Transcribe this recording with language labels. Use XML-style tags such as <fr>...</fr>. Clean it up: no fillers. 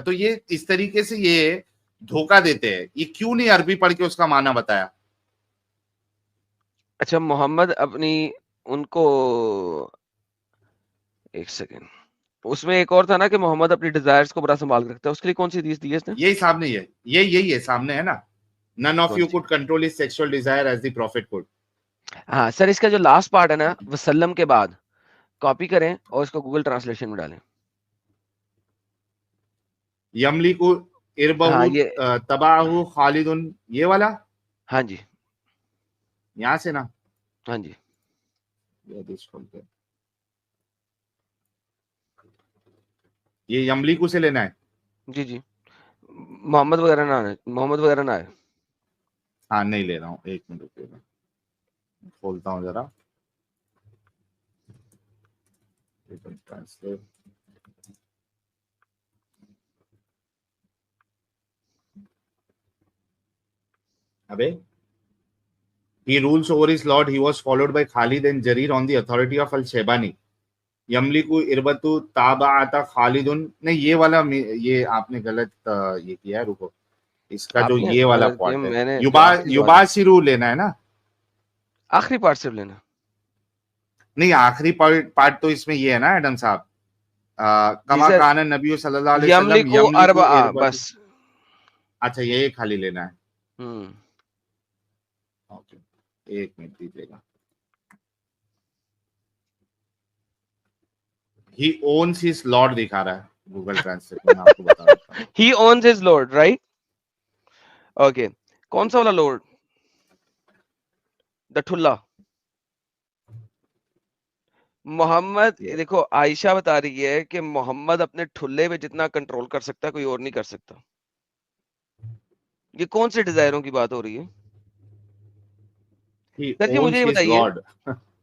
<hi>तो ये इस तरीके से ये धोखा देते हैं। ये क्यों नहीं अरबी पढ़ के उसका माना बताया? अच्छा मोहम्मद अपनी उनको, एक सेकेंड, उसमें एक और था ना कि मोहम्मद अपनी डिजायर्स को बड़ा संभाल के रखता है, उसके लिए कौन सी हदीस दी है इसने? यही सामने है, यही है सामने है ना,</hi> <en>none of you could control his sexual desire as the prophet could।</en> <hi>हाँ सर, इसका जो लास्ट पार्ट है ना वसल्लम के बाद, कॉपी करें और इसको गूगल ट्रांसलेशन में डालें। यमलिकु इरबहु तबाहु खालिदुन, ये वाला? हाँ जी, यहां से ना, हाँ जी, ये यमलिकु से लेना है। जी मोहम्मद वगैरह ना है। हाँ नहीं ले रहा हूँ, एक मिनट रुकिएगा, खोलता हूँ जरा।</hi> <en>अबे he rules over his lord, he was followed by Khalid and Jarir on the authority of al-Shaybani।</en> <hi>यमलिकु इरबतु ताबाअता खालिदुन, नहीं ये वाला, ये आपने गलत ये किया है, रुको, इसका जो ये वाला पार्ट है युबाशिरु लेना है ना, आखिरी पार्ट सिर्फ लेना। नहीं आखिरी पार्ट तो इसमें ये है ना एडम साहब, कमा कान नबी सल्लल्लाहु अलैहि वसल्लम यमलिकु अरबा, बस। अच्छा ये खाली लेना है। ओके एक मिनट दीजिएगा।</hi> <en>He owns his lord</en> <hi>दिखा रहा है गूगल ट्रांसलेट में, आपको बता देता हूं।</hi> <en>He owns his lord, right? Okay,</en> <hi>कौन सा वाला लॉर्ड? the ठुल्ला. मोहम्मद, देखो आयशा बता रही है कि मोहम्मद अपने ठुल्ले पे जितना कंट्रोल कर सकता है कोई और नहीं कर सकता. ये कौन से डिजायरों की बात हो रही है सर जी, मुझे ये बताइए.</hi>